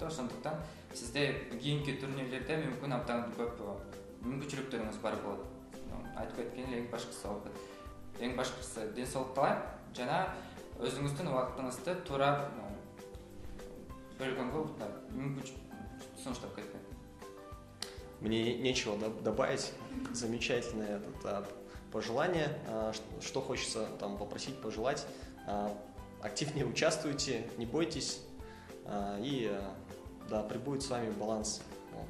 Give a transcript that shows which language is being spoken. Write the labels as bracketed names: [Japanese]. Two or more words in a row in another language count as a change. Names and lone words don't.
[Kyrgyz] Ошондуктан сизде кийинки турнирлерде мүмкүн абдан көп мүмкүнчүлүктөрүңүз бар болот. Айтып кеткен эле эң башкысы опыт. Эң башкысы ден соолук кылайм жана өзүңүздүн убактыңызды туура бөлгөнгө мүмкүнчүлүк сунуштап кетпең. [Russian] Мне нечего добавить. Замечательное пожелание. Что хочется там попросить, пожелать. Активнее участвуйте, не бойтесь. И да, пребудет с вами баланс.